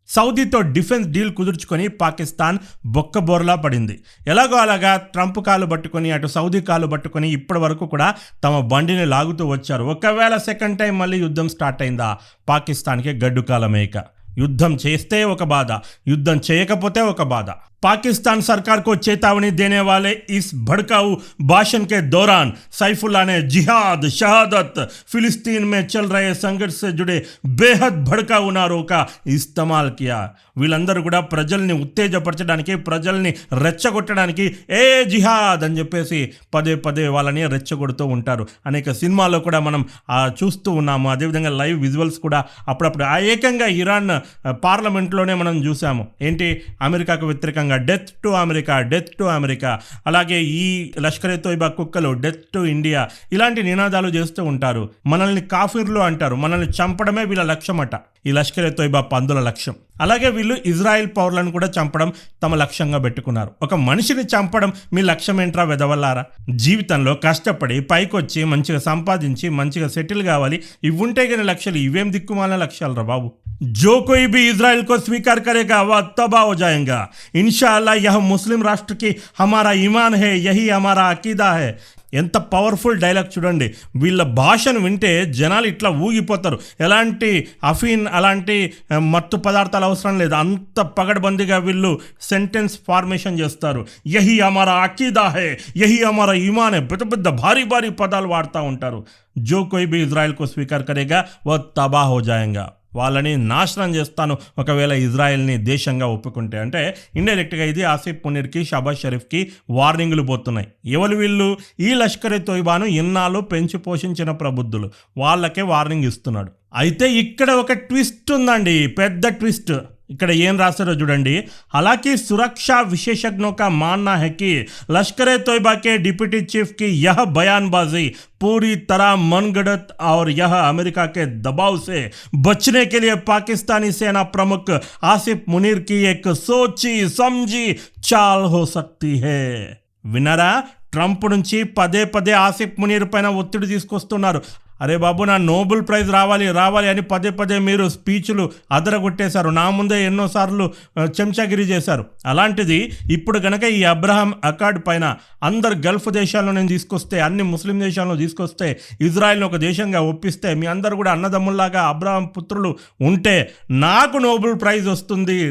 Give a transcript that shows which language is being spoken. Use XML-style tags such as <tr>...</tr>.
<te>సౌదీతో defence deal కుదుర్చుకొని Pakistan బొక్కబోర్లా పడింది. ఎలాగో అలాగా ట్రంప్ కాలు పట్టుకొని అటు సౌదీ కాలు పట్టుకొని ఇప్పటి వరకు కూడా తమ బండిని లాగుతూ వచ్చారు. ఒకవేళ సెకండ్ టైం మళ్ళీ యుద్ధం స్టార్ట్ అయిందా, పాకిస్తాన్కి గడ్డు కాలమేక. యుద్ధం చేస్తే ఒక బాధ, యుద్ధం చేయకపోతే ఒక బాధ.</te> <hi>पाकिस्तान सरकार को चेतावनी देने वाले इस भड़काऊ भाषण के दौरान सैफुल्ला ने जिहाद, शहादत, फिलिस्तीन में चल रहे संघर्ष से जुड़े बेहद भड़काऊ नारों का इस्तेमाल किया.</hi> <te>వీళ్ళందరూ కూడా ప్రజల్ని ఉత్తేజపరచడానికి, ప్రజల్ని రెచ్చగొట్టడానికి ఏ జిహాద్ అని చెప్పేసి పదే పదే వాళ్ళని రెచ్చగొడుతూ ఉంటారు. అనేక సినిమాల్లో కూడా మనం చూస్తూ ఉన్నాము. అదేవిధంగా లైవ్ విజువల్స్ కూడా అప్పుడప్పుడు ఏకంగా ఇరాన్ పార్లమెంట్లోనే మనం చూసాము. ఏంటి, అమెరికాకు వ్యతిరేకంగా డెత్ టు అమెరికా, అలాగే ఈ లష్కరే తోయిబా కుక్కలు డెత్ టు ఇండియా, ఇలాంటి నినాదాలు చేస్తూ ఉంటారు. మనల్ని కాఫిర్లు అంటారు. మనల్ని చంపడమే వీళ్ళ లక్ష్యం అట, ఈ లష్కరే తోయిబా పందుల లక్ష్యం. అలాగే వీళ్ళు ఇజ్రాయెల్ పౌరులను కూడా చంపడం తమ లక్ష్యంగా పెట్టుకున్నారు. ఒక మనిషిని చంపడం మీ లక్ష్యం ఏంట్రా వెదవల్లారా? జీవితంలో కష్టపడి పైకొచ్చి మంచిగా సంపాదించి మంచిగా సెటిల్ కావాలి, ఇవి ఉంటే కానీ లక్ష్యాలు. ఇవేం దిక్కుమాలిన లక్ష్యాలు రా బాబు.</te> <hi>जो कोई भी इजराइल को स्वीकार करेगा वह तबाह हो जाएगा. इंशाअल्लाह यह मुस्लिम राष्ट्र की हमारा ईमान है, यही हमारा अकीदा है.</hi> <te>ఎంత పవర్ఫుల్ డైలాగ్ చూడండి. వీళ్ళ భాషను వింటే జనాలు ఇట్లా ఊగిపోతారు. ఎలాంటి అఫీన్, అలాంటి మత్తు పదార్థాలు అవసరం లేదు. అంత పగడ్బందీగా వీళ్ళు సెంటెన్స్ ఫార్మేషన్ చేస్తారు.</te> <hi>యహీ హమారా అకీదా హై, యహీ హమారా ఈమాన్ హై,</hi> <te>పెద్ద పెద్ద భారీ భారీ పదాలు వాడుతూ ఉంటారు.</te> <hi>జో కోయి భీ ఇజ్రాయెల్ కో స్వీకార్ కరేగా వహ్ తబాహ్ హో జాయేగా.</hi> <te>వాళ్ళని నాశనం చేస్తాను ఒకవేళ ఇజ్రాయెల్ని దేశంగా ఒప్పుకుంటే. అంటే ఇండైరెక్ట్గా ఇది ఆసిఫ్ మునీర్కి, షాబాజ్ షరీఫ్కి వార్నింగ్లు పోతున్నాయి. ఎవరు వీళ్ళు? ఈ లష్కరే తోయిబాను ఇన్నాళ్ళు పెంచి పోషించిన ప్రబుద్ధులు, వాళ్ళకే వార్నింగ్ ఇస్తున్నాడు. అయితే ఇక్కడ ఒక ట్విస్ట్ ఉందండి, పెద్ద ట్విస్ట్. ఇక్కడ ఏం రాశారో చూడండి. हालांकि सुरक्षा विशेषज्ञों का मानना है कि लश्कर-ए तोयबा के डिप्टी चीफ की यह बयानबाजी पूरी तरह मनगढ़ंत और यह अमेरिका के दबाव से बचने के लिए पाकिस्तानी सेना प्रमुख आसिफ मुनीर की एक सोची समझी चाल हो सकती है. వినరా, ట్రంప్ నుంచి పదే పదే ఆసిఫ్ మునీర్ పైన ఒత్తిడి తీసుకొస్తున్నారు. అరే బాబు, నా నోబెల్ ప్రైజ్ రావాలి అని పదే పదే మీరు స్పీచ్లు అదరగొట్టేశారు. నా ముందే ఎన్నోసార్లు చెంచాగిరి చేశారు. అలాంటిది ఇప్పుడు గనక ఈ అబ్రహాం అకార్డ్ పైన అందరు గల్ఫ్ దేశాల్లో నేను తీసుకొస్తే, అన్ని ముస్లిం దేశాలను తీసుకొస్తే, ఇజ్రాయెల్ని ఒక దేశంగా ఒప్పిస్తే, మీ అందరు కూడా అన్నదమ్ముల్లాగా అబ్రహాం పుత్రులు ఉంటే నాకు నోబెల్ ప్రైజ్ వస్తుంది.</te>